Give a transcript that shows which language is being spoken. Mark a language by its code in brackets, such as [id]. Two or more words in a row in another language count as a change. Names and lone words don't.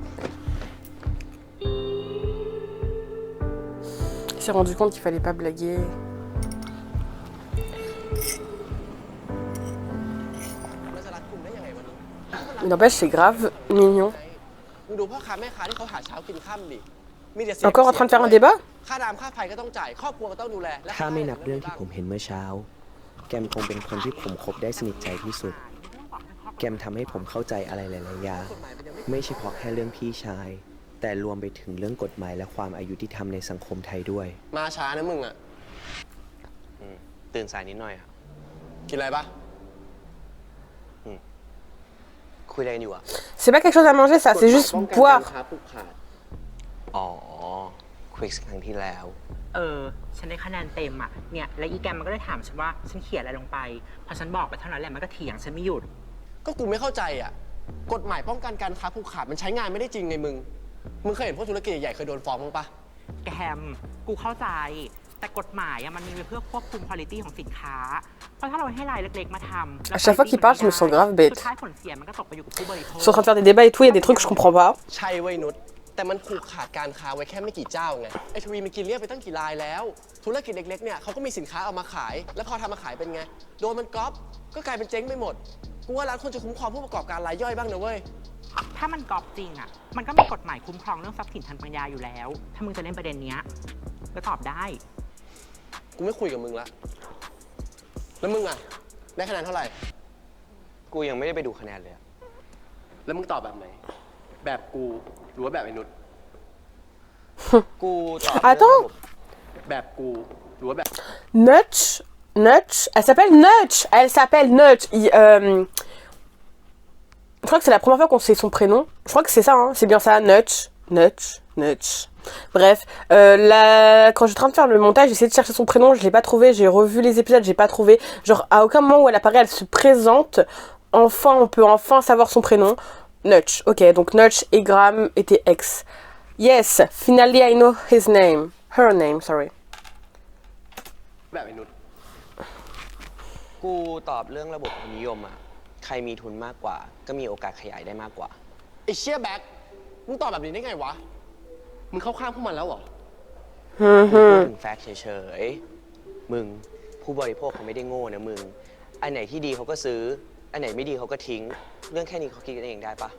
[fr] Il s'est rendu compte qu'il fallait pas blaguer. Mais n'empêche, c'est grave mignon. Encore en train de faire un débat? [th] ถ้าไม่นับเรื่องที่ผมเห็นเมื่อเช้า แกมคงเป็นคนที่ผมคบได้สนิทใจที่สุด แกมทำให้ผมเข้าใจอะไรหลายๆอย่างไม่เฉพาะแค่เรื่องพี่ชาย แต่รวมไปถึงเรื่องกฎหมายและความอายุที่ทำในสังคมไทยด้วย มาช้านะมึงอ่ะ ตื่นสายนิดหน่อยอ่ะ กินอะไรปะ คุยอะไรกันอยู่อ่ะ [fr] C'est pas quelque chose à manger, ça, c'est juste boire. [th] อ๋อควิกครั้งที่แล้ว ฉันได้คะแนนเต็มอ่ะเนี่ยแล้วอีแกมมันก็ได้ถามฉันว่าฉันเขียนอะไรลงไปพอฉันบอกไปเท่านั้นแหละมันก็เถียงฉันไม่หยุด ก็กูไม่เข้าใจอ่ะกฎหมายป้องกันการค้าผูกขาดมันใช้งานไม่ได้จริงไงมึงเคยเห็นพวกธุรกิจใหญ่เคยโดนฟ้องมั้งปะ แกมกูเข้าใจแต่กฎหมายมันมีไว้เพื่อควบคุมคุณภาพของสินค้าเพราะถ้าเราให้รายเล็กๆมาทำ [fr] À chaque fois qu'il parle, je me sens grave bête. [th] สุดท้ายผลเสียมันก็ตกไปอยู่กับผู้บริโภค [fr] Ils sont en train de faire des débats et tout, il y a des trucs que je comprends pas. [th] ใช่เว้ยนุชแต่มันผูกขาดการค้าไว้แค่ไม่กี่เจ้าไงไอ้ทวีมันกินเรียกไปตั้งกี่รายแล้วธุรกิจเล็กๆเนี่ยเขาก็มีสินค้าเอามาขายแล้วพอทำมาขายเป็นไงโดนมันก๊อปก็กลายเป็นเจ๊งไปหมดกูว่าร้านควรจะคุ้มครองผู้ประกอบการรายย่อยบ้างนะเว้ย ถ้ามันกอบจริงอ่ะมันก็มีกฎหมายคุ้มครองเรื่องทรัพย์สินทางปัญญาอยู่แล้วถ้ามึงจะเล่นประเด็นเนี้ยก็ตอบได้ กูไม่คุยกับมึงละแล้วมึงอ่ะได้คะแนนเท่าไหร่ กูยังไม่ได้ไปดูคะแนนเลย แล้วมึงตอบแบบไหนแบบกูหรือว่าแบบไอ้นุช กูตอบ [fr] Attends. [th] แบบกูหรือว่าแบบ [fr] Nutch. Nutch. Elle s'appelle Nutch. Elle s'appelle Nutch. Je crois que c'est la première fois qu'on sait son prénom. Je crois que c'est ça, hein. C'est bien ça. Nutch. Nutch. Nutch. Bref. Quand j'étais en train de faire le montage, j'ai essayé de chercher son prénom. Je l'ai pas trouvé. J'ai revu les épisodes. J'ai pas trouvé. Genre, à aucun moment où elle apparaît, elle se présente. Enfin, on peut enfin savoir son prénom. Nutch. Ok, donc Nutch et Graham étaient ex. [en] Yes, finally I know his name. Her name, sorry. [th] แบบไอ้นุช กูตอบเรื่องระบบทุนนิยมอ่ะ ใครมีทุนมากกว่า ก็มีโอกาสขยายได้มากกว่า ไอ้เชี่ยแบ็คมึงตอบแบบนี้ได้ไงวะมึงเข้าข้างพวกมันแล้วเหรอ พูดถึงแฟกต์เฉยๆ มึงผู้บริโภคเขาไม่ได้โง่นะมึง อันไหนที่ดีเขาก็ซื้อ อันไหนไม่ดีเขาก็ทิ้ง เรื่องแค่นี้เขาคิดกันเองได้ปะ